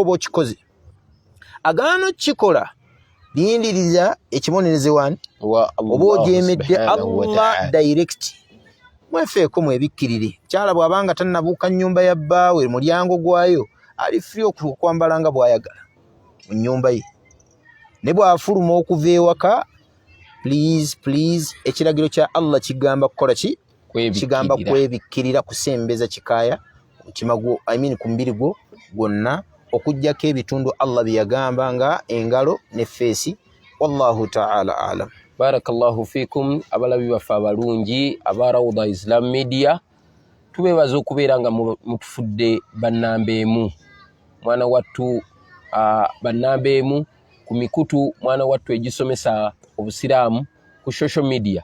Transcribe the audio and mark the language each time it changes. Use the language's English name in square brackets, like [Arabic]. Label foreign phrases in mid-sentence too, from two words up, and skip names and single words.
[Ganda] oba okikoze agaano kikola liyindirira ekibonerezo wani oba ojeemedde Allah direct mwefeeko mwebikkirire kyala bw'abanga tannabuuka nnyumba ya bbaawe mulyango gwayo ali free okwambala nga bw'ayagala mu nnyumba ye ne bw'afuluma okuva ewaka please ekiragiro kya Allah kigamba kukola ki? Kigamba kwebikkirira kusembeza kikaaya kimagwo ku mbiri gwo gwonna okujjako ebitundu Allah bye yagamba nga engalo ne feesi. [Arabic] والله تعالى أعلم. بارك الله فيكم [Ganda] abalabi baffe abalungi aba Rawda Islam Media, tubeebaza okubeera nga mutufudde bannambeemu mwana wattu bannambeemu ku mikutu mwana wattu egisomesa obusiraamu ku [English] social media.